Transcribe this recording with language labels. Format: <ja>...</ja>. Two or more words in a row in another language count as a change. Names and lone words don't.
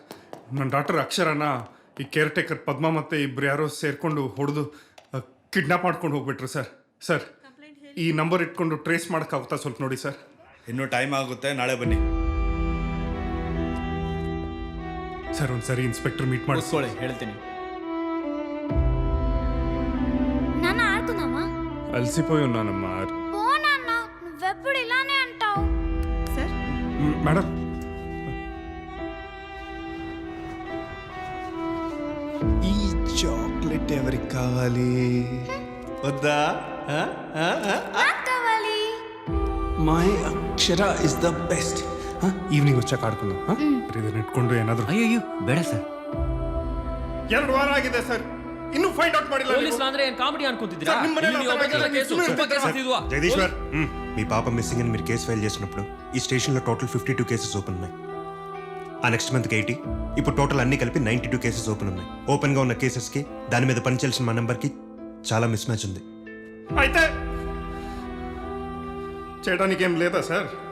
<kn>ನನ್ನ ಡಾಕ್ಟರ್ ಅಕ್ಷರನ ಈ ಕೇರ್ ಟೇಕರ್ ಪದ್ಮ ಮತ್ತು ಇಬ್ಬರು ಯಾರೋ ಸೇರಿಕೊಂಡು ಹೊಡೆದು ಕಿಡ್ನಾಪ್ ಮಾಡ್ಕೊಂಡು ಹೋಗ್ಬಿಟ್ರು ಸರ್. ಸರ್ ಈ ನಂಬರ್ ಇಟ್ಕೊಂಡು ಟ್ರೇಸ್ ಮಾಡೋಕ್ಕಾಗುತ್ತಾ ಸ್ವಲ್ಪ ನೋಡಿ ಸರ್. ಇನ್ನೂ ಟೈಮ್ ಆಗುತ್ತೆ, ನಾಳೆ ಬನ್ನಿ. ಸರ್ ಒಂದು ಸರಿ ಇನ್ಸ್ಪೆಕ್ಟರ್ ಮೀಟ್ ಮಾಡಿಸ್ಕೊಳ್ಳಿ, ಹೇಳ್ತೀನಿ.</kn> <te>నాన్న ఆడుకుందామా? అలసిపోయి ఉన్నానమ్మా. పో నాన్న, నువ్వెప్పుడు ఇలానే అంటావు. సార్ మేడం ఈ చాక్లెట్ ఎవరికి కావాలి? వద్దా? నాకు కావాలి.</te> <en>My Akshara is the best.</en> <te>ఈవినింగ్ వచ్చాక ఆడుకుందాం.</te> <kn>ಇದನ್ನ ಇಟ್ಕೊಂಡು ಏನಾದರೂ. ಅಯ್ಯೋ ಬೇಡ ಸರ್. 2 ವಾರ ಆಗಿದೆ ಸರ್, ಇನ್ನೂ</kn> <en>find out</en> <kn>ಮಾಡಿಲ್ಲ. పోలీసులు ಅಂದ್ರೆ ಏನ್ ಕಾಮಿಡಿ ಅನ್ಕೊಂತಿದ್ದೀರಾ? ಸರ್, ನಿಮ್ಮನೆಲ್ಲ ಇಲ್ಲಿ ಒಬ್ಬ ಕೇಸು, ಒಬ್ಬ ಕೇಸು ಇದ್ವಾ?</kn> <te>జగదీశ్వర్, మీ పాప మిస్సింగ్ అని మీరు కేసు ఫైల్ చేసినప్పుడు ఈ స్టేషన్లో</te> <en>total 52 cases open</en> <te>ఉన్నాయి. ఆ నెక్స్ట్ మంత్కి 80, ఇప్పుడు టోటల్ అన్ని కలిపి 92</te> <en>cases open</en> <te>ఉన్నాయి. ఓపెన్గా ఉన్న కేసెస్కి దాని మీద పనిచేయాల్సిన మా నెంబర్కి చాలా మిస్ మ్యాచ్ ఉంది. అయితే చేయడానికి ఏం లేదా సార్?</te>